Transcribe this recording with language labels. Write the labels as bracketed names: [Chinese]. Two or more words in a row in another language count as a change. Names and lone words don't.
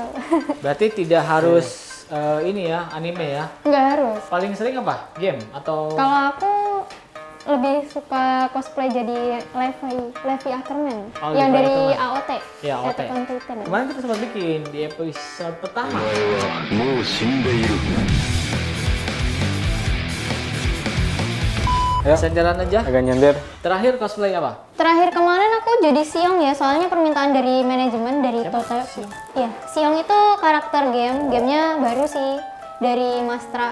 [Indonesian] Berarti tidak harus ini ya, anime ya. Nggak harus. Paling sering apa? Game atau Kalau aku lebih suka cosplay jadi Levi Ackerman Oh, yang Levi dari Ackerman. AOT. Ya, AOT. Attack on Titan. kemarin kita sempat bikin di episode pertama. [Japanese] もう死んでいる。 [Indonesian] Ya. Senderan aja. Agak nyender. Terakhir cosplay apa? Terakhir kemarin aku jadi Xiong ya, soalnya permintaan dari manajemen dari Siapa? Total. Xiong? Iya, Xiong itu karakter gamenya baru sih dari Mastra.